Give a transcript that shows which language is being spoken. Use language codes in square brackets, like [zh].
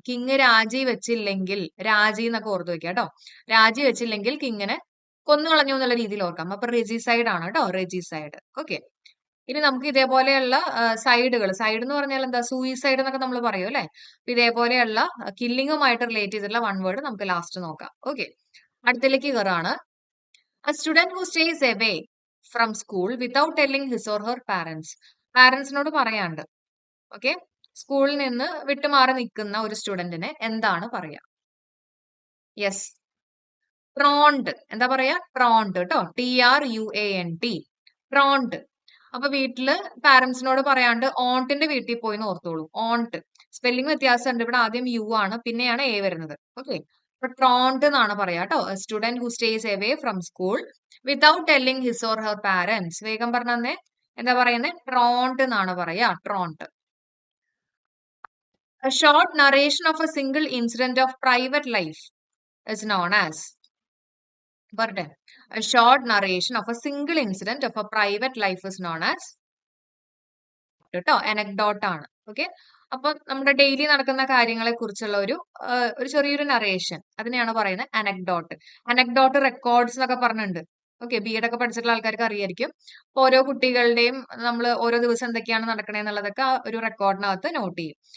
[ml] King രാജി വെച്ചില്ലെങ്കിൽ, രാജി എന്നൊക്കെ ഓർത്തു വെക്കാം കേട്ടോ. രാജി വെച്ചില്ലെങ്കിൽ കിങ്ങിനെ കൊന്നു കളഞ്ഞു എന്നുള്ള രീതിയിൽ ഓർക്കാം. അപ്പൊ റെജിസൈഡ് ആണ് കേട്ടോ. റെജിസൈഡ്. ഓക്കെ. ഇനി നമുക്ക് ഇതേപോലെയുള്ള സൈഡുകൾ, സൈഡ് എന്ന് പറഞ്ഞാൽ എന്താ? സൂയിസൈഡ് എന്നൊക്കെ നമ്മൾ പറയും അല്ലെ. അപ്പൊ ഇതേപോലെയുള്ള കില്ലിങ്ങുമായിട്ട് റിലേറ്റ് ചെയ്തിട്ടുള്ള വൺ വേർഡ് നമുക്ക് ലാസ്റ്റ് നോക്കാം. Okay. അടുത്തിലേക്ക് കയറാണ്. [en] A student who stays away from school without telling his or her parents. [ml] പാരന്റ്സിനോട് പറയാണ്ട് ഓക്കെ സ്കൂളിൽ നിന്ന് വിട്ടുമാറി നിൽക്കുന്ന ഒരു സ്റ്റുഡന്റിനെ എന്താണ് പറയാ? യെസ്, ട്രോണ്ട്. എന്താ പറയാ? ട്രോണ്ട് കേട്ടോ. [en] TRUANT. Truant. [ml] അപ്പൊ വീട്ടില് പാരന്റ്സിനോട് പറയാണ്ട് ഓണ്ടിന്റെ വീട്ടിൽ പോയി ഓർത്തോളൂ. ഓണ്ട്. സ്പെല്ലിംഗ് വ്യത്യാസമുണ്ട്. ഇവിടെ ആദ്യം യു ആണ്, പിന്നെയാണ് എ വരുന്നത്. ഓക്കെ. അപ്പൊ ട്രോണ്ട് എന്നാണ് പറയാ കേട്ടോ. [en] Student who stays away from school without telling his or her parents. [ml] വേഗം പറഞ്ഞേ. എന്താ പറയുന്നത്? ട്രോണ്ട് എന്നാണ് പറയാ. ട്രോണ്ട്. [en] A short narration of a single incident of private life is known as. [ml] പറട്ടെ. [en] A short narration of a single incident of a private life is known as [ml] കേട്ടോ. anecdote ആണ്. Okay. അപ്പൊ നമ്മുടെ ഡെയിലി നടക്കുന്ന കാര്യങ്ങളെ കുറിച്ചുള്ള ഒരു ചെറിയൊരു നറേഷൻ, അതിനെയാണ് പറയുന്നത് അനക്ഡോട്ട്. അനക്ഡോട്ട് റെക്കോർഡ്സ് എന്നൊക്കെ പറഞ്ഞിട്ടുണ്ട്. ഓക്കെ. ബി എഡ് ഒക്കെ പഠിച്ചിട്ടുള്ള ആൾക്കാർക്ക് അറിയായിരിക്കും. അപ്പൊ ഓരോ കുട്ടികളുടെയും നമ്മൾ ഓരോ ദിവസം എന്തൊക്കെയാണ് നടക്കണേ എന്നുള്ളതൊക്കെ ആ ഒരു റെക്കോർഡിനകത്ത് നോട്ട് ചെയ്യും.